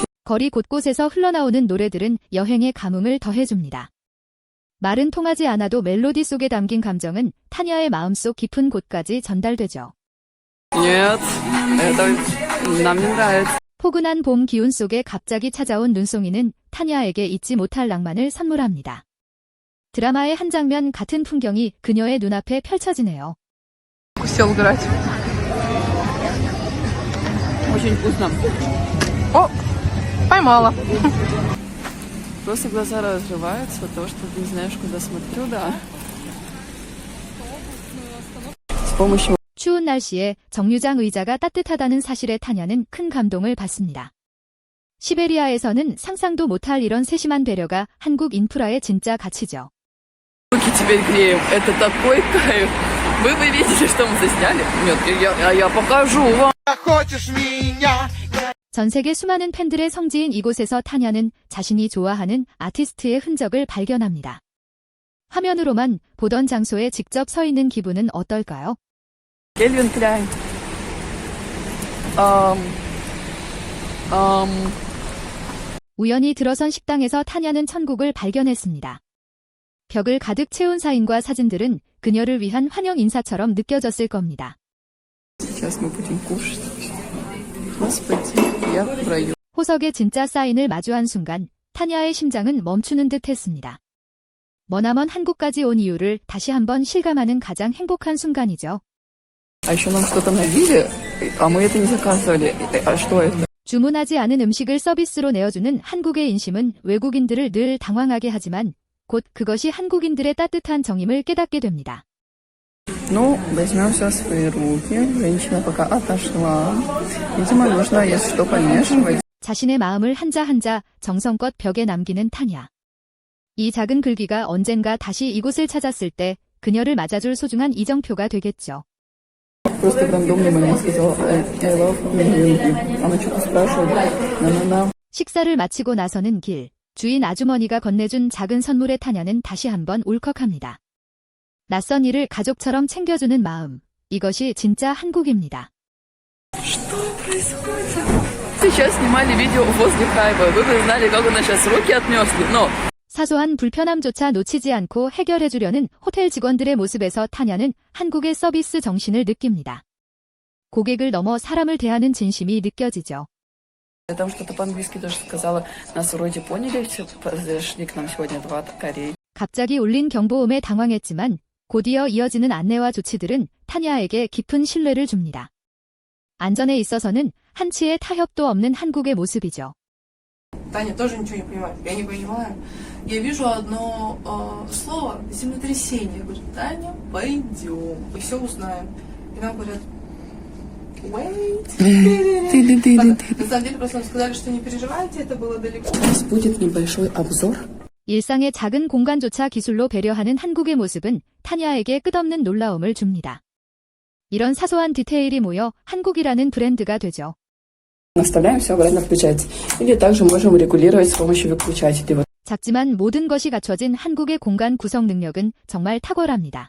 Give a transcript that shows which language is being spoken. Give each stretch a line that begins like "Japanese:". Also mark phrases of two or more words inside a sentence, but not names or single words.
Korean: 거리 곳곳에서 흘러나오는 노래들은 여행의 감흥을 더해줍니다. 말은 통하지 않아도 멜로디 속에 담긴 감정은 타냐의 마음속 깊은 곳까지 전달되죠.
Russian: Нет, это нам не нравится.
Korean: 포근한 봄 기운 속에 갑자기 찾아온 눈송이는 타냐에게 잊지 못할 낭만을 선물합니다. 드라마의 한 장면 같은 풍경이 그녀의 눈앞에 펼쳐지네요.
Russian: Сел убирать. Очень вкусно. О, поймала. Просто глаза разрываются от того, что ты не знаешь, куда смотрю, да. С помощью
Korean: 추운 날씨에 정류장 의자가 따뜻하다는 사실에 타냐는 큰 감동을 받습니다. 시베리아에서는 상상도 못할 이런 세심한 배려가 한국 인프라의 진짜 가치죠.
Russian: руки теперь греем. Это такой кайф. Вы бы видели, что мы засняли? Нет, я покажу вам.
Korean: 전 세계 수많은 팬들의 성지인 이곳에서 타냐는 자신이 좋아하는 아티스트의 흔적을 발견합니다. 화면으로만 보던 장소에 직접 서 있는 기분은 어떨까요?
Russian: Кельвин Кляйн.
Korean: 우연히 들어선 식당에서 타냐는 천국을 발견했습니다. 벽을 가득 채운 사인과 사진들은 그녀를 위한 환영 인사처럼 느껴졌을 겁니다.
Russian: Сейчас мы будем кушать. Господи, я в раю.
Korean: 호석의 진짜 사인을 마주한 순간 타냐의 심장은 멈추는 듯 했습니다. 머나먼 한국까지 온 이유를 다시 한번 실감하는 가장 행복한 순간이죠.
Russian: А еще нам что-то налили, а мы это не заказывали. А что это?
Korean: 주문하지 않은 음식을 서비스로 내어주는 한국의 인심은 외국인들을 늘 당황하게 하지만 곧 그것이 한국인들의 따뜻한 정임을 깨닫게 됩니다.
Russian: Ну, возьмем все в свои руки. Женщина пока отошла. Видимо, нужно, если что, помешивать.
Korean: 자신의 마음을 한자 한자 정성껏 벽에 남기는 타냐. 이 작은 글귀가 언젠가 다시 이곳을 찾았을 때 그녀를 맞아줄 소중한 이정표가 되겠죠.
Russian: Просто в рандомный момент сказала
English: I love you.
Russian: Она что-то спрашивает. На-на-на.
Korean: 식사를 마치고 나서는 길. 주인 아주머니가 건네준 작은 선물에 타냐는 다시 한번 울컥합니다. 낯선 이를 가족처럼 챙겨주는 마음. 이것이 진짜 한국입니다.
Russian: Сейчас снимали видео возле Хайба. Вы бы знали, как у нас сейчас руки отмерзли. Но
Korean: 사소한 불편함조차 놓치지 않고 해결해주려는 호텔 직원들의 모습에서 타냐는 한국의 서비스 정신을 느낍니다. 고객을 넘어 사람을 대하는 진심이 느껴지죠.
Russian: я там что-то по-английски даже сказала. Нас вроде поняли, все подошли к нам сегодня 2 Кореи.
Korean: 갑자기 울린 경보음에 당황했지만 곧이어 이어지는 안내와 조치들은 타냐에게 깊은 신뢰를 줍니다. 안전에 있어서는 한치의 타협도 없는 한국의 모습이죠.
Russian: Таня тоже ничего не понимает. Я не понимаю. Я вижу одно слово землетрясение. Я говорю, Таня, пойдем. И все узнаем. И нам говорят, wait. На самом деле просто нам сказали, что не переживайте, это было далеко. У нас будет небольшой обзор.
Korean: 일상의 작은 공간조차 기술로 배려하는 한국의 모습은 타냐에게 끝없는 놀라움을 줍니다. 이런 사소한 디테일이 모여 한국이라는 브랜드가 되죠.
Russian: Наставляем все обратно включать. Или также можем регулировать с помощью выключателей.
Korean: 작지만 모든 것이 갖춰진 한국의 공간 구성 능력은 정말 탁월합니다.